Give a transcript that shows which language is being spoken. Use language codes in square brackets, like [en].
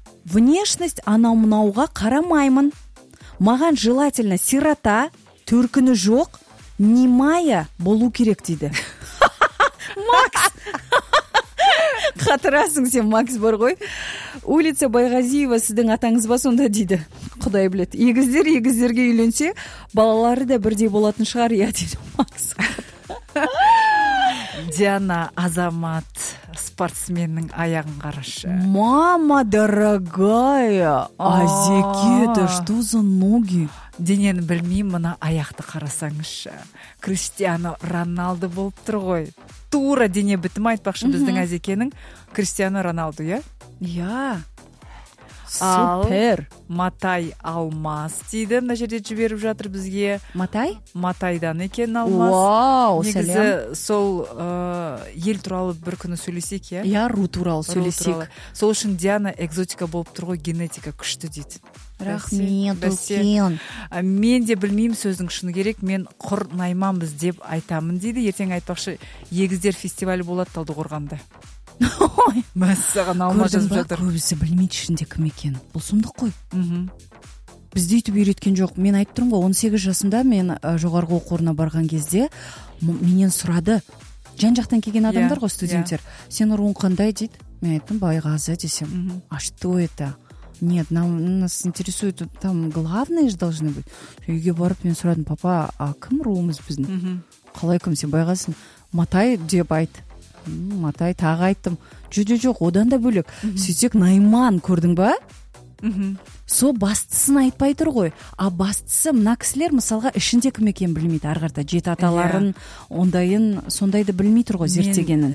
[ky] Внешность анау-мунауга карамаймын. Маган желательно сирота, төркүнү жок, немая болуу керек, деди. [kk] Макс! Катырасың сен, Макс бар ғой. Улица Байгазиева сіздің атаңыз ба сонда, дейді. Құдай білет. Егіздер егіздерге үйленсе, балалары да бірдей болатын шығар, я, дейді Макс. Диана Азамат, спортсменнің аяғын қарашы. [ru] Мама дорогая, азеке, да что за ноги? [kk] Денені білмеймін, мына аяқты қарасаңызшы. Криштиану Роналду болып тұр ғой. Тура дене бітім айтпақшы біздің Азекенің Криштиану Роналду, я? Я. Супер. Матай Алмас дейді, мына жерде жіберіп жатыр бізге. Матай? Матайдан екен Алмас. Вау, сәлем. Негізі сол ел туралы бір күні сөйлесек, я? Я, ру туралы сөйлесек. Сол үшін Диана экзотика болып тұр ғой, генетика күшті дейді. Рахмет, үлкен. Мен де білмеймін сөздің шыны керек, мен құр найманбыз деп айтамын дейді. Ертең айтпақшы, егіздер фестивалі болады Талдықорғанда. Ой, мәссаған алма жазып жатыр. Көбісі білмейді ішінде кім екен. Бұл сұмдық қой. Бізді үйтіп үйреткен жоқ. Мен айтып тұрмын ғой, 18 жасымда мен жоғарғы оқу орнына барған кезде менен сұрады. Жан-жақтан келген адамдар ғой, студенттер. Сен руың қандай дейді? Мен айттым, Байғазы десем. [ru] А что это? Нет, нас интересует, там главное же должны быть. [kk] Үйге барып мен сұрадым, папа, а кім руымыз біздің? Қалай кім, сен Байғазысың? Матай деп айт. Матай тағы айттым. Жо-жо-жоқ, одан да бөлек. Сөйтсек Найман көрдің ба? Со бастысын айтпай тұр ғой. А бастысы мына кісілер мысалға ішінде кім екен білмейді. Арғарда жеті аталарын, ондайын, сондайды білмей тұр ғой зерттегенін.